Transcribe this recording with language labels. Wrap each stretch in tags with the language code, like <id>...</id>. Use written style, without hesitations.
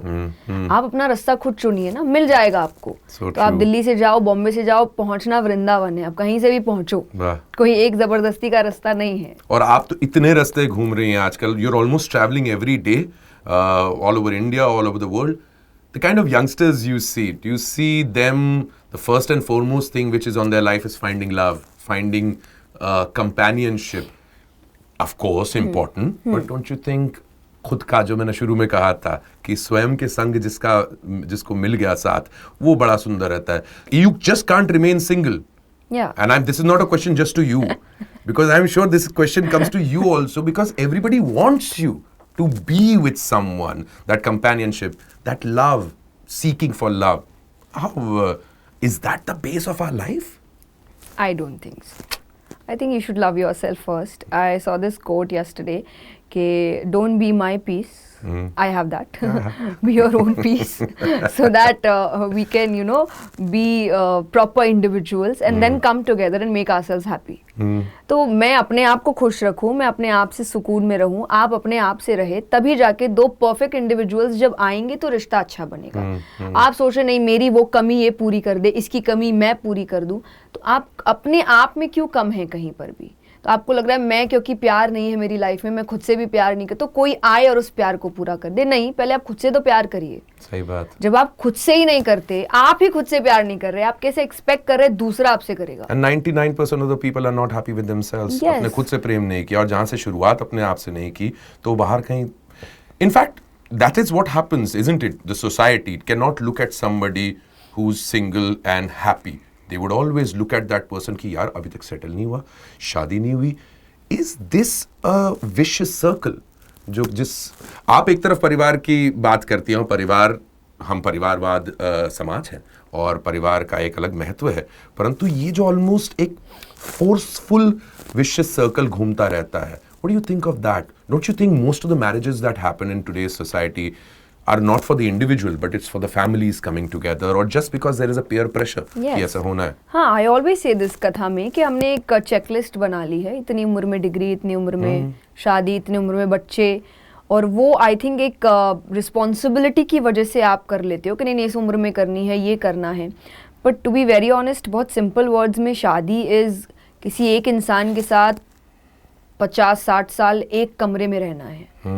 <hi>आप अपना रास्ता खुद चुनिए ना, मिल जाएगा आपको. तो आप दिल्ली से जाओ, बॉम्बे से जाओ, पहुंचना वृंदावन है. आप कहीं से भी पहुंचो, कोई एक जबरदस्ती का रास्ता नहीं है. और आप तो इतने रास्ते घूम रही हैं आजकल.</hi> <en>You are almost traveling every day all over India, all over the world. The kind of youngsters you see, do you see them, the first and foremost thing which is on their life is finding love, finding companionship? Of course, important, but don't you think</en> <hi>खुद का, जो मैंने शुरू में कहा था कि स्वयं के संग जिसको मिल गया साथ, वो बड़ा सुंदर रहता है.</hi> <en>You just can't remain single. Yeah. And this is not a question just to you, because I'm sure this question comes to you also, because everybody wants you to be with someone, that companionship, that love, seeking for love. How is that the base of our life? I don't think so. I think you should love yourself first. I saw this quote yesterday कि don't be my peace. I have that. Be your own peace, so that we can, you know, be proper individuals and then come together and make ourselves happy.</en> <hi>तो मैं अपने आप को खुश रखूं, मैं अपने आप से सुकून में रहूं, आप अपने आप से रहे, तभी जाके दो परफेक्ट इंडिविजुअल्स जब आएंगे तो रिश्ता अच्छा बनेगा. आप सोच रहे नहीं मेरी वो कमी ये पूरी कर दे, इसकी कमी मैं पूरी कर दूं, तो आप अपने आप में क्यों कम है कहीं पर भी. तो आपको लग रहा है मैं क्योंकि प्यार नहीं है मेरी लाइफ में, मैं खुद से भी प्यार नहीं कर, तो कोई आए और उस प्यार को पूरा कर दे. नहीं, पहले आप खुद से तो प्यार करिए. सही बात. जब आप खुद से ही नहीं करते, आप ही खुद से प्यार नहीं कर रहे, आप कैसे एक्सपेक्ट कर रहे दूसरा आपसे करेगा.</hi> <en>And 99% of the people are not happy with themselves. Yes.</en> <hi>अपने खुद से प्रेम नहीं किया, और जहां से शुरुआत अपने आप से नहीं की तो बाहर कहीं.</hi> <en>In fact, that is what happens, isn't it? The society cannot look at somebody who's single and happy. They would always look at that person</en> <hi>कि यार अभी तक सेटल नहीं हुआ, शादी नहीं हुई.</hi> <en>Is this a vicious circle?</en> <hi>जिस आप एक तरफ परिवार की बात करती हैं, परिवार, हम परिवारवाद समाज है और परिवार का एक अलग महत्व है, परंतु ये जो ऑलमोस्ट एक फोर्सफुल vicious सर्कल घूमता रहता है.</hi> <en>What do you think of that? Don't you think most of the marriages that happen in today's society are not for the individual, but it's for the families coming together, or just because there is a peer pressure</en> <hi>कि ऐसा होना है. हाँ,</hi> <en>I always say this</en> <hi>कथा में कि हमने एक चेकलिस्ट बना ली है, इतनी उम्र में डिग्री, इतनी उम्र में शादी, इतनी उम्र में बच्चे, और वो आई थिंक एक रिस्पॉन्सिबिलिटी की वजह से आप कर लेते हो कि नहीं इस उम्र में करनी है, ये करना है.</hi> <en>but to be very honest,</en> <hi>बहुत सिंपल वर्ड्स में शादी इज़ किसी एक इंसान के साथ 50-60 साल एक कमरे में रहना है.</hi>